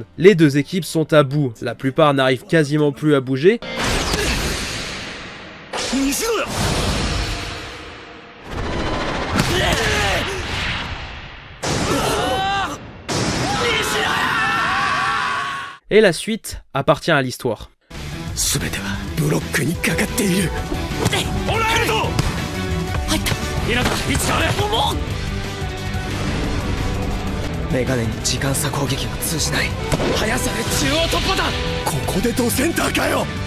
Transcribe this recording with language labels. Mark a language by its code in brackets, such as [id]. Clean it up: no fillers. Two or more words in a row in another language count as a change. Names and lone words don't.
[fr] Les deux équipes sont à bout, la plupart n'arrivent quasiment plus à bouger. Et la suite appartient à l'histoire. [ja] 全てはブロックにかかっている。オラヘルド入った。稲田位置変われ。メガネに時間差攻撃は通じない。速さで中央突破だ。ここでドセンターかよ。